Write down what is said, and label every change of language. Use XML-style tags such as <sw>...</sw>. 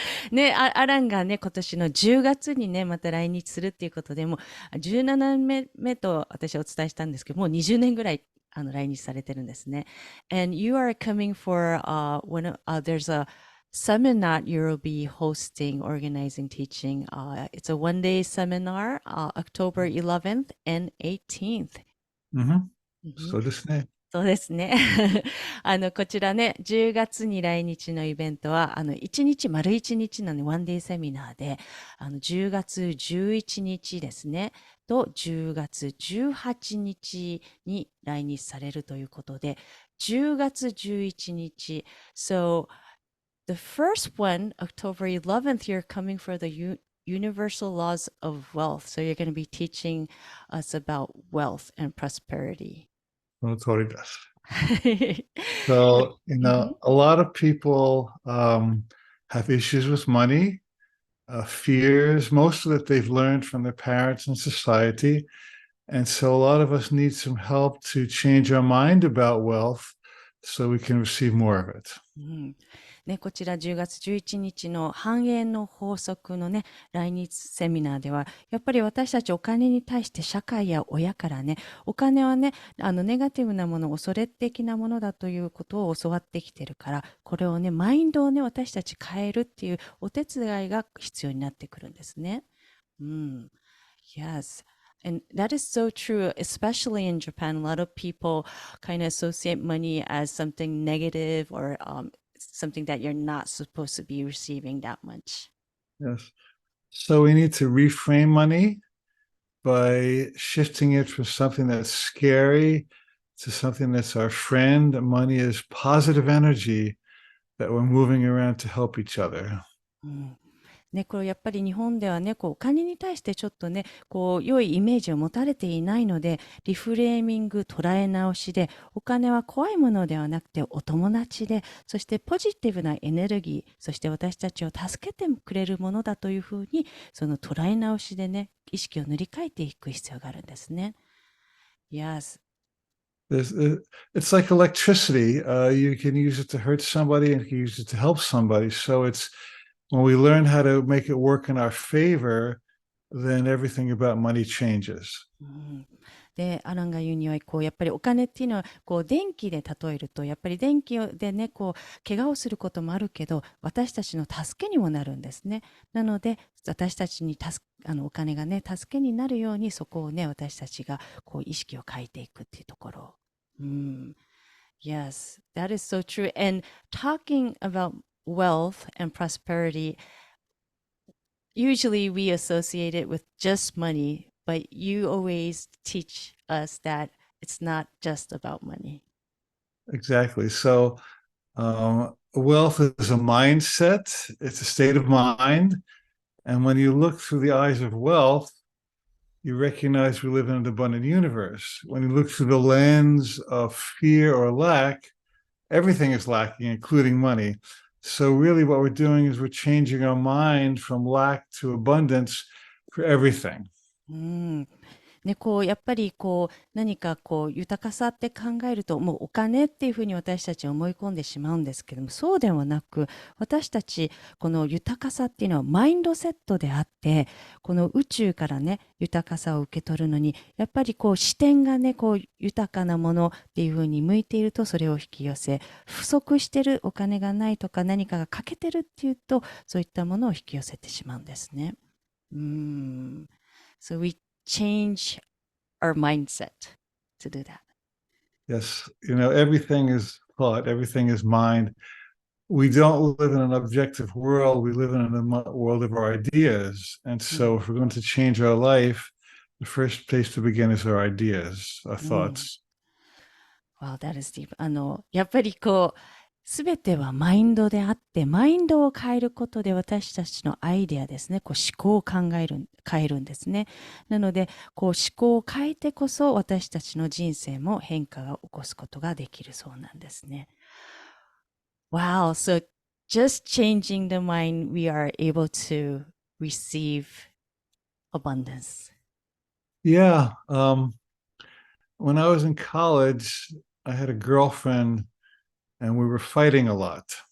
<ja>ね、アランがね、今年の10月にね、また来日するっていうことで、もう17年目と私はお伝えしたんですけど、もう20年ぐらい来日されてるんですね。</ja> <en>And you are coming for there's a seminar you'll be hosting, organizing, teaching. It's a one-day seminar, October 11th and 18th.</en> <ja>そうですね。そうですね。こちらね、10月に来日のイベントは、丸1日のね、ワンデーセミナーで、10月11日ですね、と10月18日に来日されるということで、10月11日、</ja> <en>So, the first one, October 11th, you're coming for the Universal Laws of Wealth. So you're going to be teaching us about wealth and prosperity.</en> <ja>その通りです。</ja> <en>So, a lot of people have issues with money, fears, most of it they've learned from their parents and society. And so a lot of us need some help to change our mind about wealth so we can receive more of it.</en> <ja>ね、こちら10月11日の繁栄の法則のね、来日セミナーでは、やっぱり私たちお金に対して社会や親からね、お金はね、ネガティブなもの、恐れ的なものだということを教わってきてるから、これをね、マインドをね、私たち変えるっていうお手伝いが必要になってくるんですね。</ja> <en>Yes. And that is so true, especially in Japan. A lot of people kind of associate money as something negative or something that you're not supposed to be receiving that much. Yes. So we need to reframe money by shifting it from something that's scary to something that's our friend. Money is positive energy that we're moving around to help each other.</en> <ja>ね、これやっぱり日本ではね、お金に対してちょっとね、良いイメージを持たれていないので、リフレーミング、捉え直しで、お金は怖いものではなくてお友達で、そしてポジティブなエネルギー、そして私たちを助けてくれるものだというふうに、その捉え直しでね、意識を塗り替えていく必要があるんですね。</ja> <en>Yes. It's like electricity. You can use it to hurt somebody and you can use it to help somebody. So when we learn how to make it work in our favor, then everything about money changes.</en> <ja>で、アランが言うには、やっぱりお金っていうのは、電気で例えると、やっぱり電気でね、怪我をすることもあるけど、私たちの助けにもなるんですね。なので、私たちにお金がね、助けになるように、そこをね、私たちが、意識を変えていくっていうところ。</ja> <en>Yes, that is so true. And talking about wealth and prosperity, usually we associate it with just money, but you always teach us that it's not just about money. Exactly. So wealth is a mindset. It's a state of mind. And when you look through the eyes of wealth, you recognize we live in an abundant universe. When you look through the lens of fear or lack, everything is lacking, including money. So really what we're doing is we're changing our mind from lack to abundance for everything.</en> <ja>ね、やっぱり何か豊かさって考えるともうお金っていうふうに私たちは思い込んでしまうんですけども、そうではなく、私たちこの豊かさっていうのはマインドセットであって、この宇宙からね豊かさを受け取るのにやっぱり視点がね豊かなものっていうふうに向いていると、それを引き寄せ、不足してるお金がないとか何かが欠けてるっていうと、そういったものを引き寄せてしまうんですね。</ja> <en>So we change our mindset to do that. Yes, everything is thought, everything is mind. We don't live in an objective world. We live in a world of our ideas. And so if we're going to change our life, the first place to begin is our ideas, our thoughts. Wow, that is deep.</en> <ja>やっぱりすべてはマインドであって、マインドを変えることで私たちのアイデアですね、思考を変えるんですね。なので、思考を変えてこそ私たちの人生も変化を起こすことができるそうなんですね。</ja> <en>Wow, so just changing the mind, we are able to receive abundance. Yeah. When I was in college, I had a girlfriend and we were fighting a lot.</en>